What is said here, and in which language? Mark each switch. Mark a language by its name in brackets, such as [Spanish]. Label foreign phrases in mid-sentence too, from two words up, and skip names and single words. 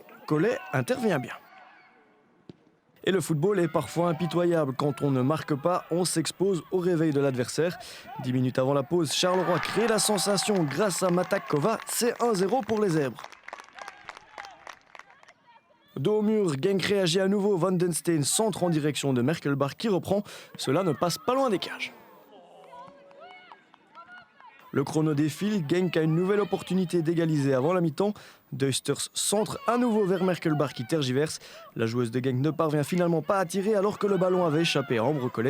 [French] Collet intervient bien. Et le football est parfois impitoyable. Quand on ne marque pas, on s'expose au réveil de l'adversaire. 10 minutes avant la pause, Charleroi crée la sensation grâce à Matakova. C'est 1-0 pour les Zèbres. Dos au mur, Genk réagit à nouveau. Van den Steen centre en direction de Merkelbach qui reprend. Cela ne passe pas loin des cages. Le chrono défile, Genk a une nouvelle opportunité d'égaliser avant la mi-temps. Deusters centre à nouveau vers Merkelbach qui tergiverse. La joueuse de Genk ne parvient finalement pas à tirer alors que le ballon avait échappé à Ambre Collet.